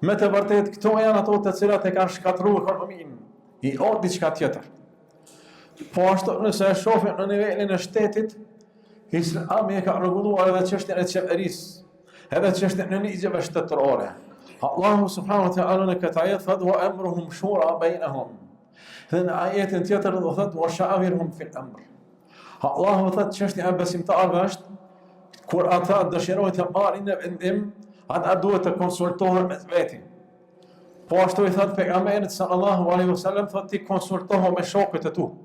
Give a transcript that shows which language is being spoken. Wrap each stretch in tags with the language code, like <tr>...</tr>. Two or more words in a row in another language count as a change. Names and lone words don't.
<sq>Me të vërtet, këto janë ato të cilat e kanë shkatruar ekonominë, i o diçka tjetër. Po ashtu nëse e shohim në nivelin e shtetit, Islami e ka rregulluar edhe çështjen e qeverisë, edhe çështjen e ligjeve shtetërore.</sq> <ar>الله سبحانه وتعالى</ar> <sq>në këtë ajet thot</sq> <ar>وأمرهم شورى بينهم.</ar> <sq>Dhe në ajetin tjetër do thot</sq> <ar>وشاورهم في الأمر.</ar> <sq>Allahu thot çështja e besimtarëve është kur ata dëshirojnë të marrin në vendim, ata duhet të konsultohen me veti. Po ashtu i thot pejgamberi</sq> <ar>صلى الله عليه وسلم</ar> <sq>thot ti konsultohu me shokët e tu.</sq>